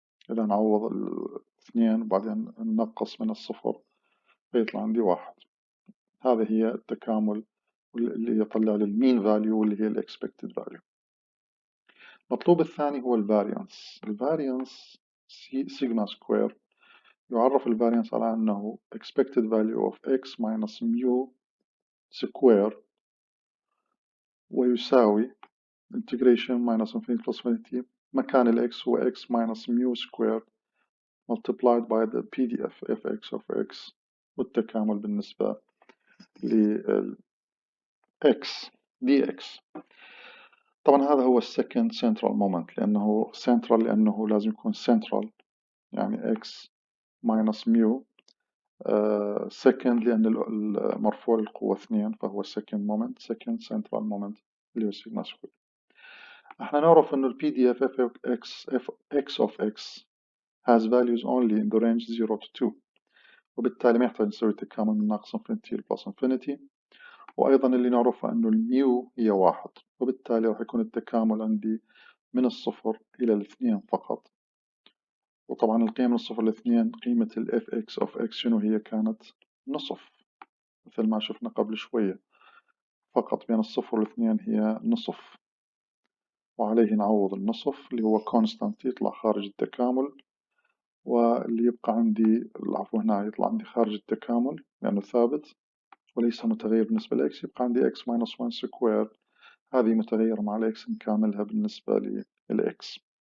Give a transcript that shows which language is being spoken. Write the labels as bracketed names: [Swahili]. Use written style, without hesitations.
[Arabic] إذا نعوض الاثنين وبعدين ننقص من الصفر فيطلع عندي واحد. هذه هي التكامل اللي يطلع لي المين فاليو واللي هي الاكسبكتد فاليو. المطلوب الثاني هو الفاريانس. الفاريانس سيجما سكوير. يعرف الفاريانس على أنه [English] expected value of x minus mu square [Arabic] ويساوي [English] integration minus infinity plus infinity [Arabic] مكان ال x هو [English] x minus mu square multiplied by the PDF fx of x [Arabic] والتكامل بالنسبة لل x dx. طبعا هذا هو [English] second central moment [Arabic] لأنه central لأنه لازم يكون central يعني [English] x minus mu second [Arabic] لأن المرفوع للقوة 2 فهو [English] second moment second central moment [Arabic] اللي هو سيجما سكوير. احنا نعرف انه ال [English] PDF f of x has values only in the range 0 to 2 [Arabic] وبالتالي ما يحتاج نسوي تكامل من ناقص infinity ل [English] plus infinity. [Arabic] وأيضا اللي نعرفه أنه الميو هي واحد وبالتالي راح يكون التكامل عندي من الصفر إلى الاثنين فقط. وطبعا القيم من الصفر للاثنين قيمة ال fx of x شنو هي كانت نصف مثل ما شفنا قبل شوية فقط بين الصفر والاثنين هي نصف وعليه نعوض النصف اللي هو constant يطلع خارج التكامل واللي يبقى عندي العفو هنا يطلع عندي خارج التكامل لأنه ثابت وليس متغير بالنسبة لإكس يبقى عندي [English] x minus 1 [Arabic] سكوير هذه متغيرة مع الإكس نكاملها بالنسبة للإكس.